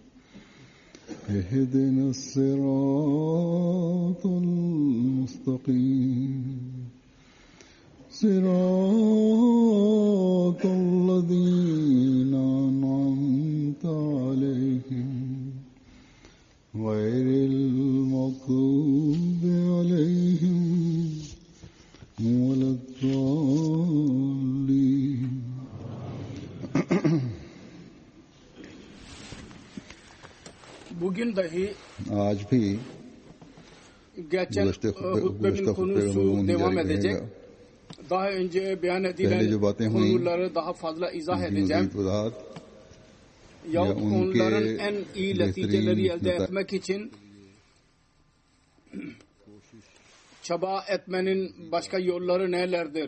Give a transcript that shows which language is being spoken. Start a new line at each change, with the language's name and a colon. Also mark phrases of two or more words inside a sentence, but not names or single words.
Arabic: اهدنا الصراط المستقيم صراط الذين أنعمت عليهم غير المغضوب عليهم ولا الضالين.
Turkish: Bugün dahi
Hindi: आज भी
Turkish: geçen hutbemin konusu devam edecek. Daha önce beyan edilen konuları daha fazla izah edeceğim. Yahut onların en iyi neticeleri elde etmek için çaba etmenin başka yolları nelerdir?